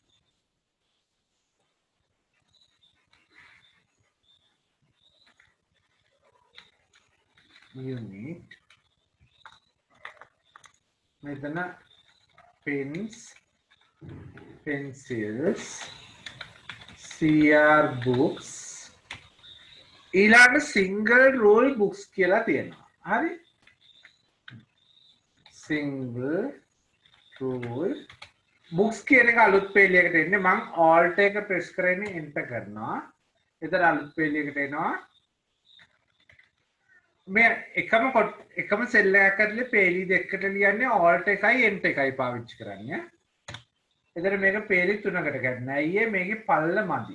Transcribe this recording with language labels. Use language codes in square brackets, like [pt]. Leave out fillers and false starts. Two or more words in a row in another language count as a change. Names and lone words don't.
[en] මෙතන pens pencils CR books [si] ඊළඟ [en] single rule books [si] කියලා තියෙනවා. හරි? [en] single rule books [si] කියන එක අලුත් පේලියකට එන්නේ. මම alt එක press කරගෙන enter කරනවා. එතන අලුත් පේලියකට එනවා. මේ එකම සෙල් එකක් ඇතුලේ පේලි දෙකකට ලියන්නේ alt එකයි enter එකයි පාවිච්චි කරන්නේ. එතන මේක පේලි තුනකට ගන්න. අයියේ මේකේ පල්ල මදි.